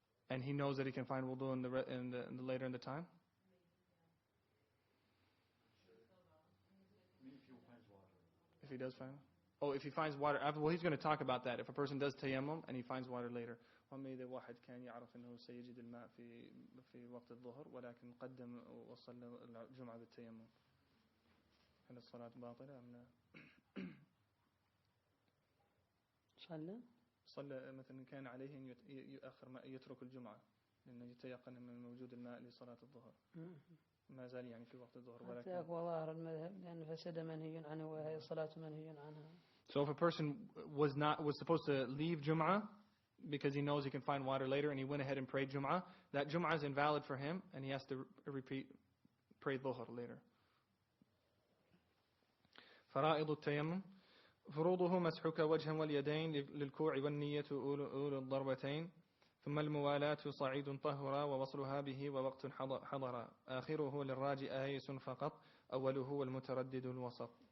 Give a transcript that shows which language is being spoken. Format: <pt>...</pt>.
<en>and he knows that he can find wudu in the later in the time. If he does find, if he finds water, well, he's going to talk about that. If a person does tayammum and he finds water later.</en> <ar>وما إذا واحد كان يعرف إنه سيجد الماء في وقت الظهر ولكن قدم وصلى الجمعة بالتيمم. هل الصلاة باطلة أم لا؟ صلى مثلا كان عليه أن يؤخر يترك الجمعة لأنه يتيقن من وجود الماء لصلاة الظهر. ما زال يعني في وقت الظهر ولكن أقوى ظاهر المذهب لأن فسد منهي عنه وهي الصلاة منهي عنها.</ar> <en>So if a person was supposed to leave Jum'ah because he knows he can find water later and he went ahead and prayed Jum'ah, that Jum'ah is invalid for him and he has to pray Dhuhr later.</en> <ar>فرائض التيمم فروضه مسحك وجها واليدين للكوع والنية أولو الضربتين ثم الموالاة صعيد طهرا ووصلها به ووقت حضرا آخره للراجئ آيس فقط أوله والمتردد الوسط.</ar>